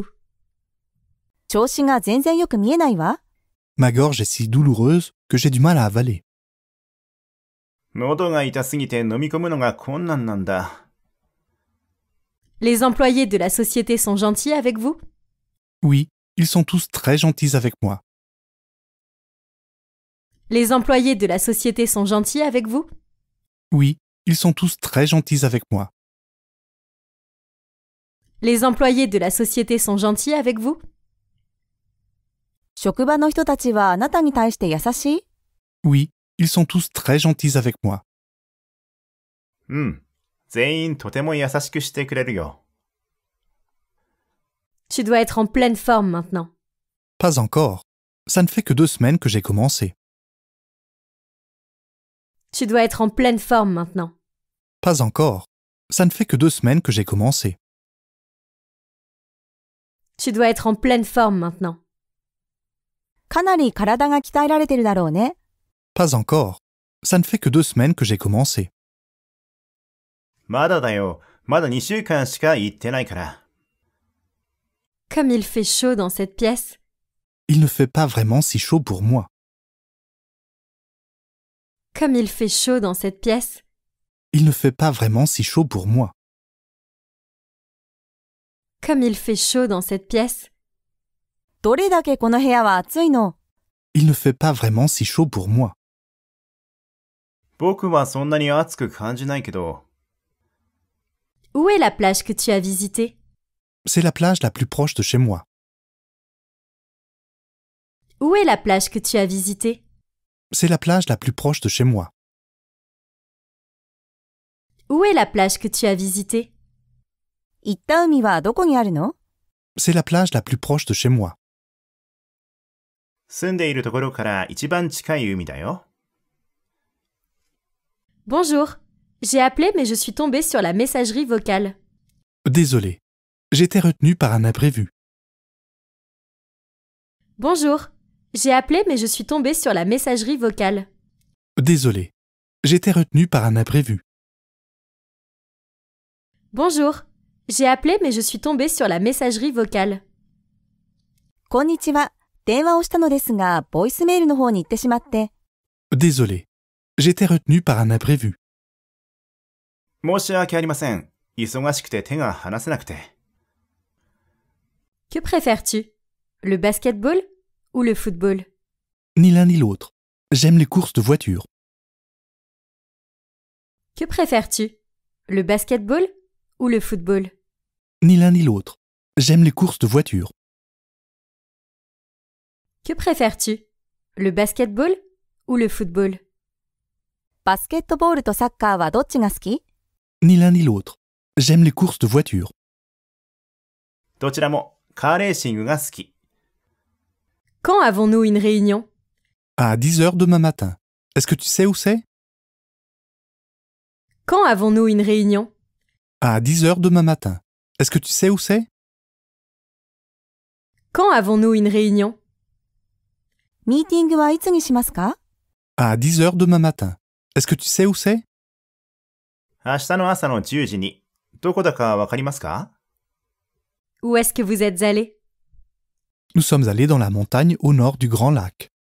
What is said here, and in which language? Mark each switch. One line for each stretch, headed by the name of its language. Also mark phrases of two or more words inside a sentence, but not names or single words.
Japanese: 調子が全然よく見えないわ。
French: Ma gorge est si douloureuse que j'ai du mal à avaler.
Japanese: 喉が痛すぎて飲み込むのが困難なんだ。
French: Les employés de la société sont gentils avec vous? Oui, ils sont tous très gentils avec moi. Les employés de la société sont gentils avec vous? Oui, ils sont tous très gentils avec moi. Les employés de la société sont gentils avec vous?
Japanese: 職場の人たちはあなたに対して優しい？
French: Oui, ils sont tous très gentils avec moi.
Japanese: うん。全員とても優しくしてくれるよ。
French: Tu dois être en pleine forme maintenant. Pas encore. Ça ne fait que 2 semaines que j'ai commencé. Tu dois être en pleine forme maintenant. Pas encore. Ça ne fait que 2 semaines que j'ai commencé. Tu dois être en pleine forme maintenant.
Japanese: かなり体が鍛えられてるだろうね。
French: Pas encore. Ça ne fait que 2 semaines que j'ai commencé.
Japanese: まだだよ。まだ2週間しか行ってないから。
French: Comme il fait chaud dans cette pièce. Il ne fait pas vraiment si chaud pour moi. Comme il fait chaud dans cette pièce. Il ne fait pas vraiment si chaud pour moi. Comme il fait chaud dans cette pièce.
Japanese: どれだけこの部屋は暑いの？
French: Il ne fait pas vraiment si chaud pour moi.
Japanese: 僕はそんなに暑く感じないけど。
French: Où est la plage que tu as visitée? C'est la plage la plus proche de chez moi. Où est la plage que tu as visitée? C'est la plage la plus proche de chez moi. Où est la plage que tu as visitée?
Japanese: 行った海はどこにあるの？
French: C'est la plage la plus proche de chez moi.
Japanese: 住んでいるところから一番近い海だよ。
French: Bonjour. J'ai appelé mais je suis tombée sur la messagerie vocale. Désolé. J'étais retenu par un imprévu. Bonjour. J'ai appelé mais je suis tombée sur la messagerie vocale. Désolé. J'étais retenu par un imprévu. Bonjour. J'ai appelé mais je suis tombée sur la messagerie vocale.
Japanese: こんにちは。電話をしたのですが、ボイスメールの方に行ってしまって。
French: Désolé. J'étais retenu par un imprévu.
Japanese: 申し訳ありません。忙しくて手が離せなくて。
French: Que préfères-tu? Le basketball ou le football? Ni l'un ni l'autre. J'aime les courses de voiture. Que préfères-tu? Le basketball ou le football? Ni l'un ni l'autre. J'aime les courses de voitures. Que préfères-tu? Le basketball ou le football?
Japanese: バスケットボールとサッカーはどっちが好き？
French: Ni l'un ni l'autre. J'aime les courses de voitures.
Japanese: どちらもカーレーシングが好き。
French: Quand avons-nous une réunion? À 10 heures demain matin. Est-ce que tu sais où c'est? Quand avons-nous une réunion? À 10 heures demain matin. Est-ce que tu sais où c'est? Quand avons-nous une réunion?
Japanese: ミーティングはいつにしますか？
French: À 10 heures demain matin. Est-ce que tu sais où c'est?
Japanese: 明日の朝の10時に、どこだかわかりますか？
French: Où est-ce que vous êtes allés? Nous sommes allés dans la montagne au nord du Grand Lac.